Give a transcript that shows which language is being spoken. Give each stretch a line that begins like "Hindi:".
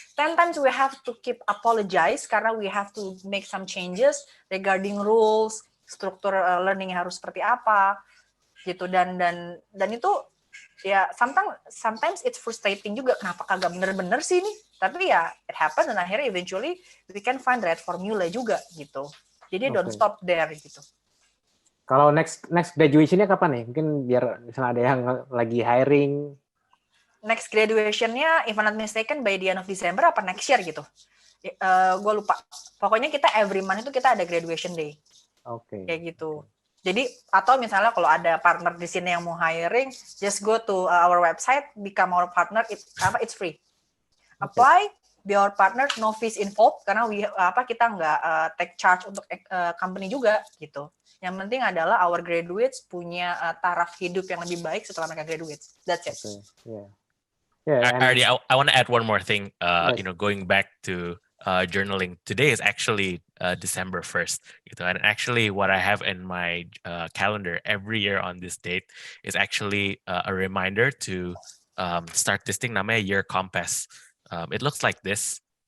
English: 10 times we have to keep apologize karena we have to make some changes regarding rules,
Indonesian: struktur learning harus seperti apa gitu,
English: dan itu ya sometimes it's frustrating juga,
Indonesian: kenapa kagak bener-bener sih nih, tapi ya
English: it happen
Indonesian: dan akhirnya
English: eventually we can find the right formula juga gitu. Jadi don't stop there gitu.
Indonesian: Kalau next graduation-nya kapan nih? Mungkin biar misalnya ada yang lagi hiring.
English: Next graduation-nya, if I'm not mistaken, by the end of December apa next year gitu.
Indonesian: Gue lupa. Pokoknya kita
English: every month
Indonesian: itu kita ada graduation day. Oke. Kayak gitu. Jadi atau misalnya kalau ada partner di sini yang mau hiring,
English: just go to our website, become our partner. It's free. Apply, be our partner, no fees involved
Indonesian: karena kita nggak
English: take charge
Indonesian: untuk company juga gitu. Yang penting adalah
English: our graduates
Indonesian: punya taraf hidup yang lebih baik setelah mereka graduate.
English: That's it. Okay. Yeah. Ardi, I want to add one more thing. Yes. Going back to journaling. Today is actually December 1st. And actually what I have in my calendar every year on this date is actually a reminder to start this thing namanya Year Compass. It looks like this.